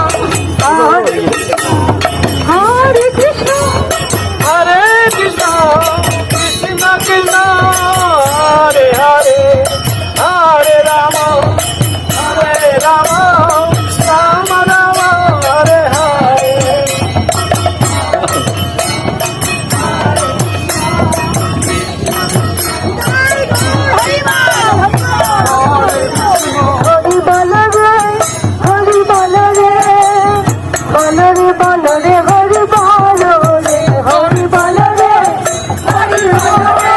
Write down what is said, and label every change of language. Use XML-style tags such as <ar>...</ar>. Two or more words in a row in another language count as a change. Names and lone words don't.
<sa>হরে কৃষ্ণ Hare Krishna, Krishna Krishna, Hare Hare, Hare Rama, Hare Rama, Rama Rama, Hare Hare.</sa> <bn>হরি বল রে হরি বল রে বল রে বল রে হরি বল রে হরি বল রে হরি বল রে</bn>